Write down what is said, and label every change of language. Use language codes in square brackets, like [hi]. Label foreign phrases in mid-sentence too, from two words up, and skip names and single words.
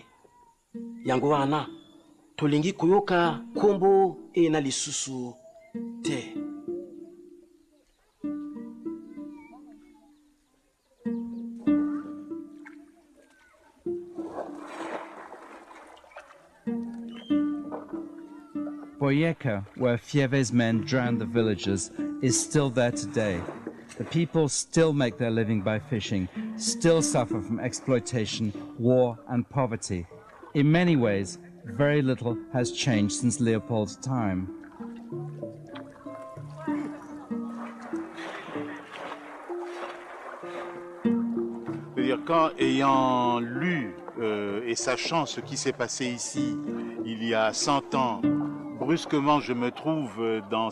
[ln] Yango wana tolingi kuyoka kombo na lisusu te. [en] Boyeka, where Thiévé's men drowned the villagers, is still there today. The people still make their living by fishing, still suffer from exploitation, war and poverty. In many ways, very little has changed since Leopold's time. [fr] C'est-à-dire quand, ayant lu et sachant ce qui s'est passé ici il y a 100 ans, brusquement je me trouve dans